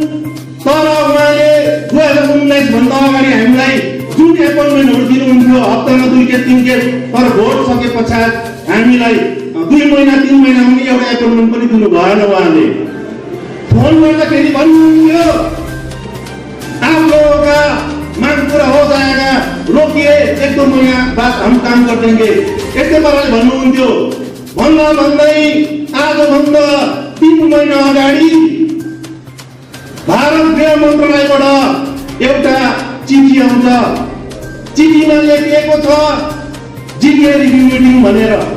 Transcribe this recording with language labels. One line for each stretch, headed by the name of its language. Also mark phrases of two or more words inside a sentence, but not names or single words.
Nepali: तर उहाँले 2019 भन्दा अगाडि हामीलाई जुन एपोइन्टमेन्टहरू दिनुहुन्थ्यो हप्तामा 2 खेप 3 खेप, तर भोट सके पछाडि हामीलाई 2 महिना 3 महिनामा पनि एउटा एपोइन्टमेन्ट पनि दिनु भएन। उहाँले फोन गर्दाखेरि भन्नुहुन्थ्यो
Hindi: आप लोगों का मांग पूरा हो जाएगा, रोकिए 1-2 महीना बाद हम काम कर देंगे,
Nepali: यस्तै पाराले भन्नुहुन्थ्यो। भन्दै आजभन्दा 3 महिना अगाडि भारत गृह मन्त्रालयबाट एउटा चिठी आउँछ। चिठीमा लेखिएको छ जिटिए
English: review meeting
Nepali: भनेर।